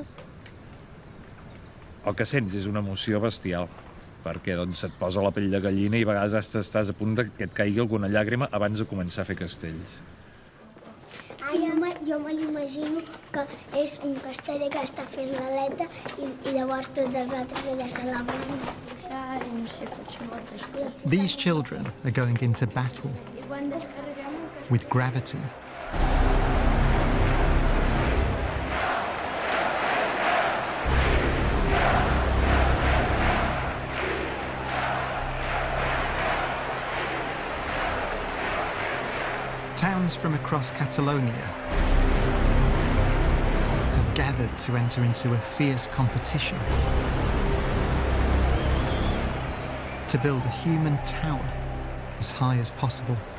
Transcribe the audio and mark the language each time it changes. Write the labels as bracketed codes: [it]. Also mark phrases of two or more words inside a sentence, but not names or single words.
[ca] El que sents és una emoció bestial, perquè doncs, et posa la pell de gallina i a vegades estàs a punt que et caigui alguna llàgrima abans de començar a fer castells. Jo me l'imagino que és un castell que està fent l'aleta i llavors tots els altres allà celebrant. [en] These children are going into battle with gravity. Towns from across Catalonia have gathered to enter into a fierce competition to build a human tower as high as possible.